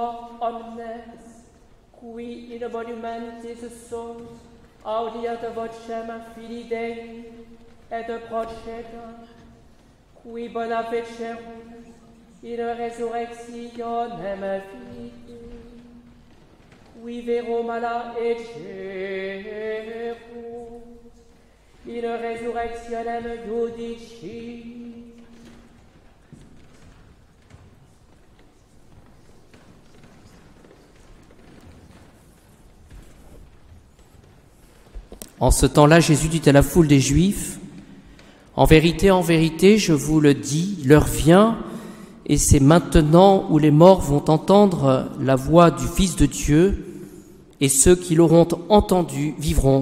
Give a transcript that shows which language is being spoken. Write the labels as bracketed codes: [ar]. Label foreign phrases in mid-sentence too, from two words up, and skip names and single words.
[la] omnes, qui in monumentis sunt, audiat vocem Filii Dei, et procedat, qui bona fecerunt, in resurrectionem vitae, qui vero mala ecerunt, in resurrectionem judici. [fr] En ce temps-là, Jésus dit à la foule des Juifs, en vérité, je vous le dis, l'heure vient, et c'est maintenant où les morts vont entendre la voix du Fils de Dieu, et ceux qui l'auront entendu vivront.